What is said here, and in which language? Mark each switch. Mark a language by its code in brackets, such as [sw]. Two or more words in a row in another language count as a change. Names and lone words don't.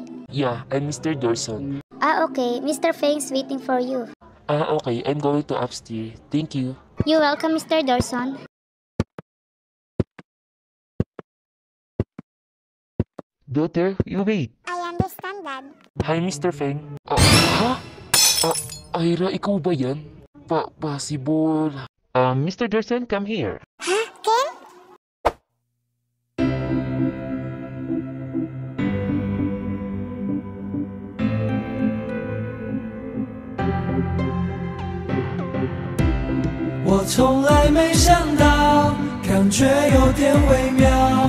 [en] Yeah, I'm Mr. Dorson. Okay. Mr. Feng's waiting for you. Okay. I'm going to upstairs. Thank you. You're welcome, Mr. Dawson. Daughter, you wait. I understand, Dad. [tl] Hi, Mr. Feng. Ha? Ira, ikaw ba yan? [en] Possible. Mr. Dorson, come here. Ha? Ken? [zh] 我从来没想到，感觉有点微妙。